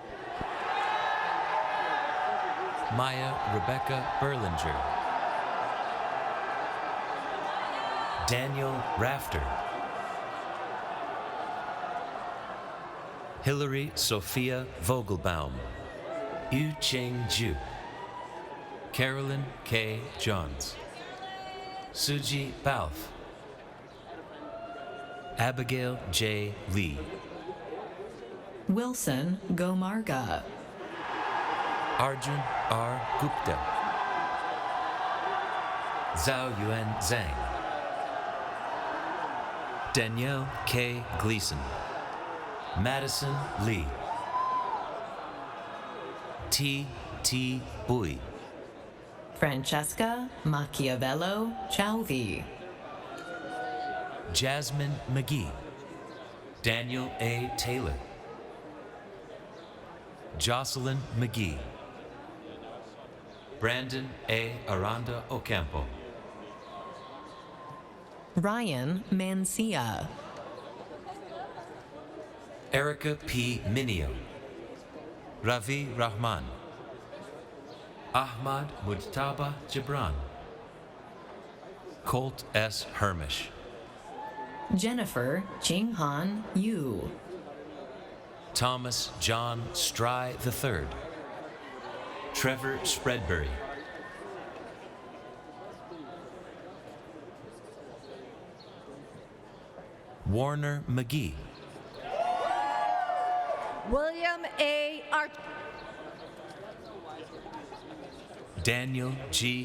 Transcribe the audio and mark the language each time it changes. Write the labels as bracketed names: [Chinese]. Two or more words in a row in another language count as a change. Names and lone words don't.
[English] Maya Rebecca Berlinger, Daniel Rafter, Hillary Sophia Vogelbaum, Yu Cheng Ju, Carolyn K. Johns, Suji Balf, Abigail J. Lee, Wilson Gomarga, Arjun R. Gupta, Zhao Yuan Zhang, Danielle K. Gleason, Madison Lee, T. T. Bui, Francesca Machiavello Chauvi, Jasmine McGee, Daniel A. Taylor, Jocelyn McGee, Brandon A. Aranda Ocampo, Ryan Mancia, Erica P. Minio, Ravi Rahman, Ahmad Mujtaba Gibran, Colt S. Hermish, Jennifer Chinghan Yu, Thomas John Stry III, Trevor Spreadbury, Warner McGee, William A. Arch. Daniel G.